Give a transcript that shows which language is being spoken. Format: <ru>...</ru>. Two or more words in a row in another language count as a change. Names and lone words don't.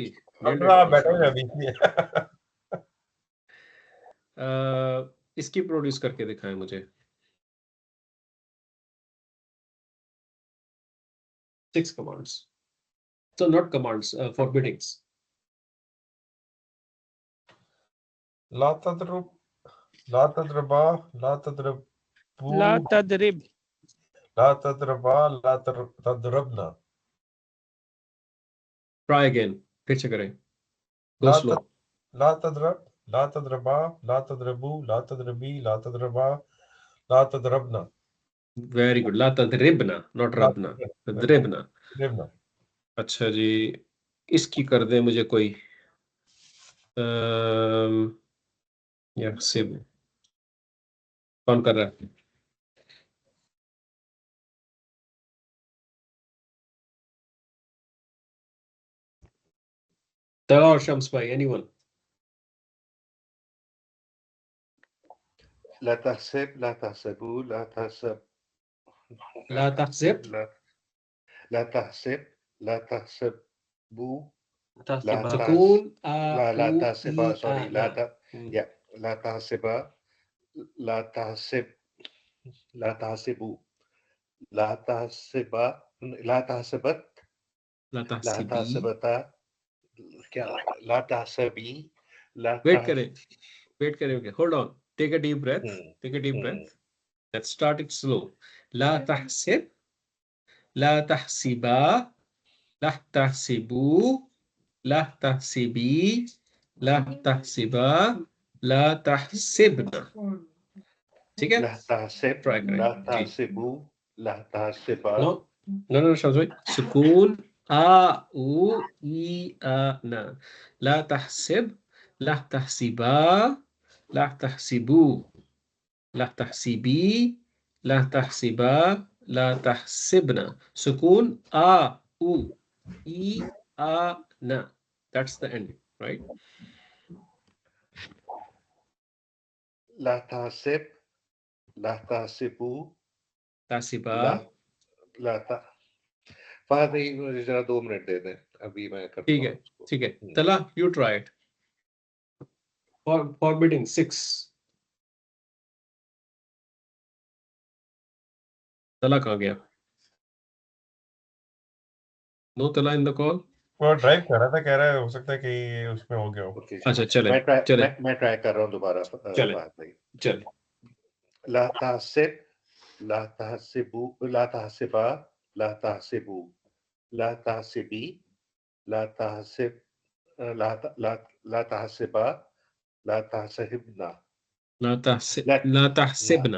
<hi>गए। nailed अपना it, बैठे माशाल्लाह। हैं बीच में। इसकी प्रोड्यूस करके दिखाएं मुझे</hi> <en>6 commands, so not commands, forbiddings।</en> <ar>لا تضرب، لا تضربا، لا تضربوا, لا تضرب, لا تضربا، لا تضربن.</ar> <en>try again,</en> <hi>फिर से करें,</hi> <en>गो ला स्लो।</en> <ar>لا تضرب، لا تضربا، لا تضربوا، لا تضربي، لا تضربا، لا تضربن.</ar> <en>very good,</en> <ar>لا تضربن, नॉट ला ربن، تضربن. तद्रबना।</ar> <hi>अच्छा जी, इसकी कर दे मुझे कोई या सिब, कौन कर रहा है? तला और शम्स भाई, एनीवन?</hi> <ar>لا تحسب، لا تحسبوا، لا تحسب, لا تحسب, لا لا تحسب، لا تحسبوا، لا तासिबा, سكون ا ला उ तहसिबा, ई आ सॉरी, ना। يا لا تحسبا، لا تحسب، لا تحسبوا، لا تحسبا، لا تحسبت, ला ला तहसिबी, तहसिबता, क्या لا تحسبي، لا</ar> <en>वेट तह करें, वेट करें, hold on, take a deep breath, हम्म, take a deep हम्म, breath, let's start it slow.</en> <ar>لا تحسب، لا تحسبا، لا تحسبوا، لا تحسبي، لا تحسبا، لا تحسبن.</ar> <hi>ठीक है,</hi> <ar>لا تحسب,</ar> <hi>ट्राई करें</hi> <ar>ला जी। تحسبوا، لا تحسبا,</ar> <en>no no no</en> <hi>शब्द भाई,</hi> <ar>سكون ا و ي ا نا. لا تحسب، لا تحسبا، لا تحسبوا، لا تحسبي، لا تحسبا، لا تحسبن. سكون ا و ي ا نا,</ar> <en>that's the end, right?</en> <ar>لا تحسب، لا تحسبوا, तहसिबा,</ar> <hi>ला ला ता फहद भाई मुझे जरा 2 मिनट दे दें, अभी मैं करता ठीक है, हूँ उसको। ठीक है। तला,</hi> <en>you try it, forbidding 6।</en> <hi>तला कहाँ गया?</hi> <en>no Talha in the call.</en> <hi>वो ड्राइव कर रहा था, कह रहा है हो सकता है कि उसमें हो गया हो। ओके, अच्छा चले चले मैं ट्राई कर रहा हूँ दोबारा चले फहद भाई। चले।</hi> <ar>لا تحسب، لا تحسبوا، لا تحسبا، لا تحسبوا، لا تحسبي، لا تحسب، لا لا لا تحسبا، لا تحسبن, ला لا لا तहसिबना।</ar>